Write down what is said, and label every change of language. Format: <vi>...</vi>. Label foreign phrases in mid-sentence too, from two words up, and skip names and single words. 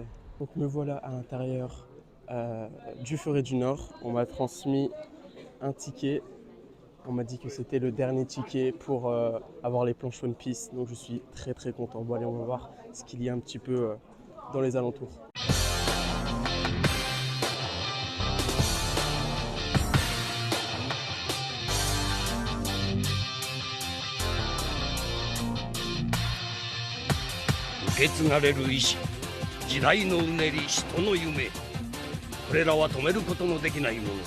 <fr>Donc me voilà à l'intérieur du Furet du Nord. On m'a transmis un ticket. On m'a dit que c'était le dernier ticket pour avoir les planches One Piece. Donc je suis très content. Bon allez, on va voir ce qu'il y a un petit peu dans les alentours.</fr> <ja>受け継がれる意志、時代のうねり、人の夢、これらは止めることのできないものだ。</ja>